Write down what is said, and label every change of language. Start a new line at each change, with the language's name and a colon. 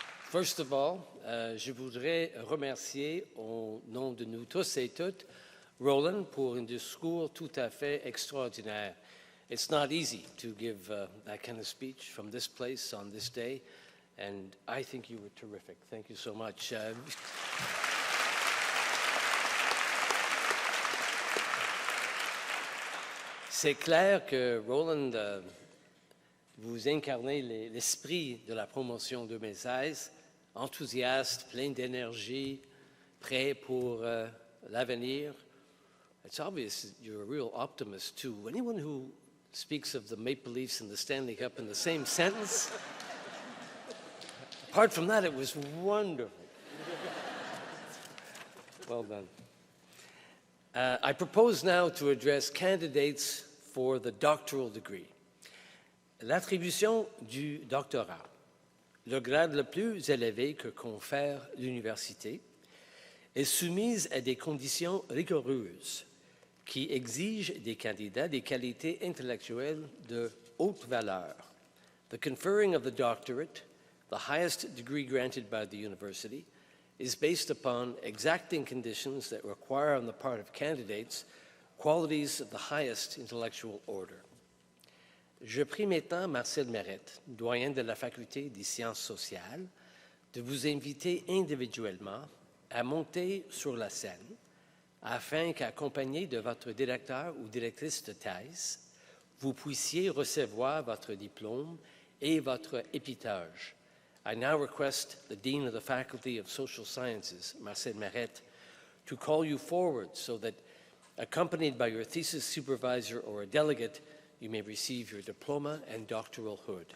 English: First of all,
French: je voudrais remercier au nom de nous tous et toutes Roland pour un discours tout à fait extraordinaire.
English: It's not easy to give that kind of speech from this place on this day, and I think you were terrific. Thank you so much.
French: C'est clair que Roland, vous incarnez l'esprit de la promotion 2016, enthousiaste, plein d'énergie, prêt pour l'avenir.
English: It's obvious you're a real optimist too. Anyone who speaks of the Maple Leafs and the Stanley Cup in the same sentence, apart from that, it was wonderful. Well done. I propose now to address candidates for the doctoral degree.
French: L'attribution du doctorat, le grade le plus élevé que confère l'université, est soumise à des conditions rigoureuses qui exigent des candidats des qualités intellectuelles de haute valeur.
English: The conferring of the doctorate, the highest degree granted by the university, is based upon exacting conditions that require on the part of candidates qualities of the highest intellectual order.
French: Je prie maintenant Marcel Merette, doyen de la Faculté des sciences sociales, de vous inviter individuellement à monter sur la scène afin qu'accompagné de votre directeur ou directrice de thèse, vous puissiez recevoir votre diplôme et votre épithège.
English: I now request the Dean of the Faculty of Social Sciences, Marcel Merette, to call you forward so that, accompanied by your thesis supervisor or a delegate, you may receive your diploma and doctoral hood.